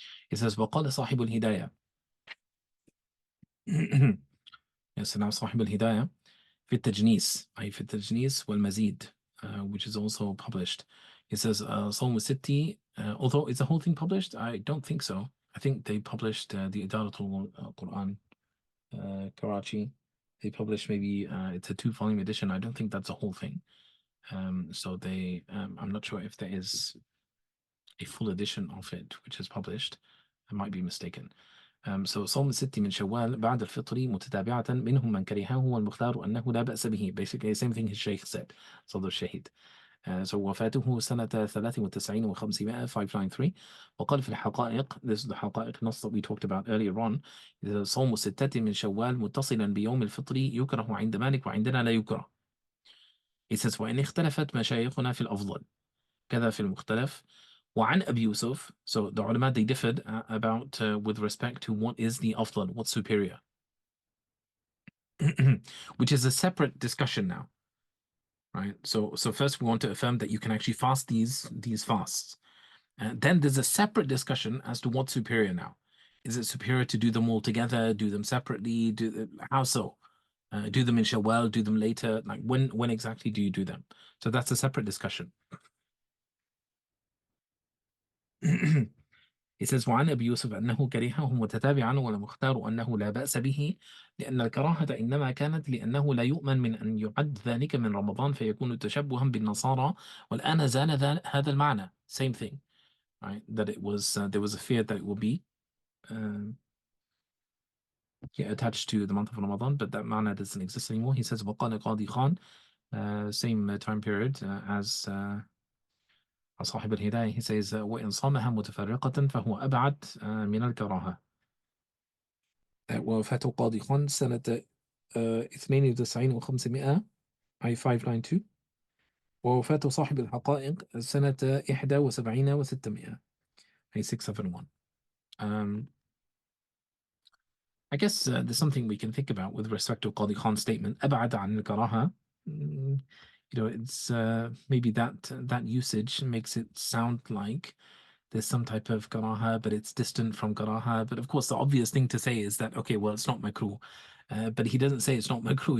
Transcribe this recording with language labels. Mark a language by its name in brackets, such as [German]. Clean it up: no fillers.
[English] It says [Arabic] وقال صاحب الهداية. [English] Yes, so now [Arabic] صاحب الهداية في التجنيس, أي في التجنيس والمزيد, [English] which is also published. It says [Arabic] صوم الست, [English] although is the whole thing published? I don't think so. I think they published the Idaratul Quran, Karachi. They publish maybe it's a 2-volume edition. I don't think that's a whole thing. So they I'm not sure if there is a full edition of it which is published. I might be mistaken. [Arabic] So صوم الست من شوال بعد الفطر متتابعة منهم من كرهه والمختار أنه لا بأس به. [English] Basically the same thing his Shaykh said. [Arabic] صدر الشهيد. So وفاته سنة 93 و500 593. وقال في الحقائق, [English] this is the حقائق نص that we talked about earlier on, [Arabic] صوم الستة من شوال متصلا بيوم الفطر يكره عند مالك وعندنا لا يكره. [English] It says [Arabic] وإن اختلفت مشايخنا في الأفضل كذا في المختلف. وعن أبي يوسف, [English] so the ulama they differed about with respect to what is the afdal, what's superior, which is a separate discussion now, right? So first we want to affirm that you can actually fast these fasts. Then there's a separate discussion as to what's superior now. Is it superior to do them all together, do them separately, how so? Do them in Shawwal, do them later? Like when exactly do you do them? So that's a separate discussion. It says [Arabic] وعن أبي يوسف أنه كرهه متتابعا والمختار أنه لا بأس به لأن الكراهة إنما كانت لأنه لا يؤمن من أن يعد ذلك من رمضان فيكون تشبها بالنصارى والآن زال هذا المعنى. [English] Same thing, right? That it was there was a fear that it will be attached to the month of Ramadan, but that معنى doesn't exist anymore. He says [Arabic] وقال قاضي خان, [English] same time period as [Arabic] صاحب الهداية. [English] He says [Arabic] وإن صامها متفرقة فهو أبعد من الكراهة. وفاة قاضي خان سنة 92 و500 أي 592. ووفاة صاحب الحقائق سنة 71 و600 أي 671. [English] I guess there's something we can think about with respect to Qadi Khan's statement [Arabic] أبعد عن الكراهة. [English] It's maybe that usage makes it sound like there's some type of karaha, but it's distant from karaha. But of course, the obvious thing to say is that, okay, well, it's not makruh. But he doesn't say it's not makruh.